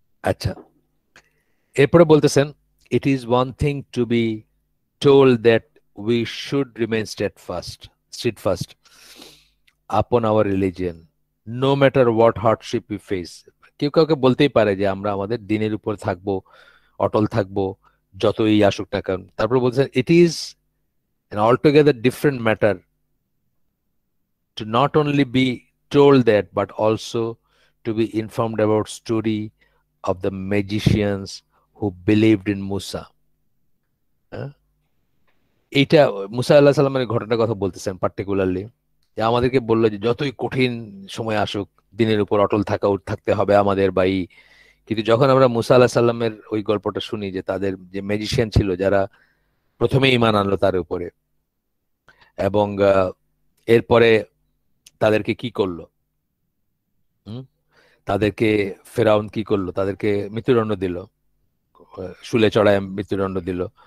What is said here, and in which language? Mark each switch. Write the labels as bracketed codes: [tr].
[bn] আচ্ছা, এরপরে বলতেছেন, [en] It is one thing to be told that we should remain steadfast upon our religion, no matter what hardship we face. [bn] কেউ কাউকে বলতেই পারে যে আমরা আমাদের দিনের উপর থাকবো, অটল থাকবো, যতই আসুক না কারণ। তারপর বলছেন, [en] it is an altogether different matter to not only be told that but also to be informed about story of the magicians who believed in Musa. [bn] এইটা মুসা আল্লাহ সাল্লামের ঘটনার কথা বলতেছেন পার্টিকুলারলি, যে আমাদেরকে বললো যে যতই কঠিন সময় আসুক দিনের উপর অটল থাকতে হবে আমাদের বাই। কিন্তু যখন আমরা মুসা আল্লাহ সাল্লামের ওই গল্পটা শুনি, যে তাদের যে ম্যাজিশিয়ান ছিল যারা প্রথমে ঈমান আনলো তার উপরে, এবং এরপরে তাদেরকে কি করলো, তাদেরকে ফেরাউন কি করলো, তাদেরকে মৃত্যুদণ্ড দিল, শুলে চড়ায় মৃত্যুদণ্ড দিল।